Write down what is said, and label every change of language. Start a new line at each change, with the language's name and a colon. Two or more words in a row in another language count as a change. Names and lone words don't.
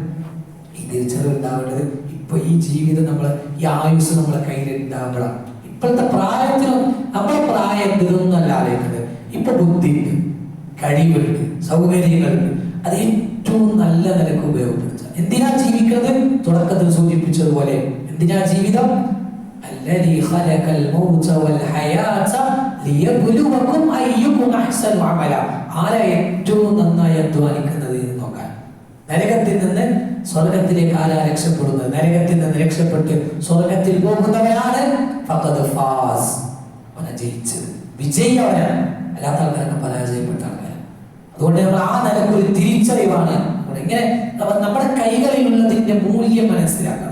Malayalam: ഈ തിരിച്ചറിവ് ഉണ്ടാവേണ്ടത് ഇപ്പൊ ഈ ജീവിതം നമ്മളെ, ഈ ആയുസ് നമ്മളെ കയ്യിൽ ഉണ്ടാവുമ്പോഴാണ്. ഇപ്പോഴത്തെ പ്രായത്തിലും നമ്മളെ പ്രായം എന്തൊന്നല്ല ആലോചിക്കുന്നത്. ഇപ്പൊ ബുദ്ധിയുണ്ട്, കഴിവുണ്ട്, സൗകര്യങ്ങളുണ്ട്, അത് ഏറ്റവും നല്ല നിലക്ക് ഉപയോഗപ്പെടുത്തുക. എന്തിനാ ജീവിക്കുന്നത്? തുടക്കത്തിൽ സൂചിപ്പിച്ചതുപോലെ എന്തിനാ ജീവിതം?
Arabic: الذي خلق الموت والحياة ليبلوكم أيكم أحسن عملا.
Malayalam: ആരാ ഏറ്റവും നന്നായി അധ്വാനിക്കുന്നത് എന്ന് നോക്കാൻ. നരകത്തിൽ നിന്ന് സ്വർഗത്തിലേക്ക് ആരാ രക്ഷപ്പെടുന്നത്? നരകത്തിൽ നിന്ന് രക്ഷപ്പെട്ട് സ്വർഗത്തിൽ പോകുന്നവനാണ്
Arabic: فقد فاز,
Malayalam: അവനെ ജയിച്ചത്, വിജയി അവനാണ്. അല്ലാത്ത ആൾക്കാരൊക്കെ പരാജയപ്പെട്ട ആൾക്കാർ. അതുകൊണ്ട് നമ്മൾ ആ നിലക്കൊരു തിരിച്ചറിവാണ് ഇങ്ങനെ നമ്മുടെ കൈകളിലുള്ളതിന്റെ മൂല്യം മനസ്സിലാക്കണം.